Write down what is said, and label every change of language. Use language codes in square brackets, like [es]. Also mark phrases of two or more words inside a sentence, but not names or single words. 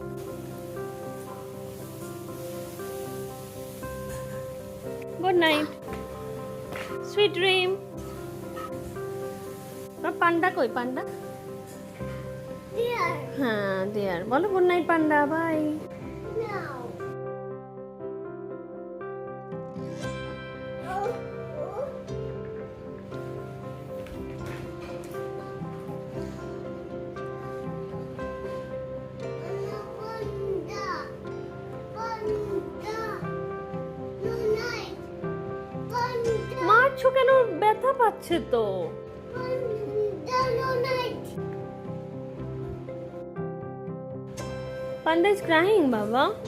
[en] Good night, sweet dream. [bn] পান্ডা কই পান্ডা? [en] There. [bn] হ্যাঁ দেয়ার, বলো [en] good night [bn] পান্ডা, বাই। [en] No. Oh. Oh. Panda. Panda. No night. Panda. [bn] মারছো কেন? ব্যথা পাচ্ছে তো। [en] Panda. No night. Panda is crying baba.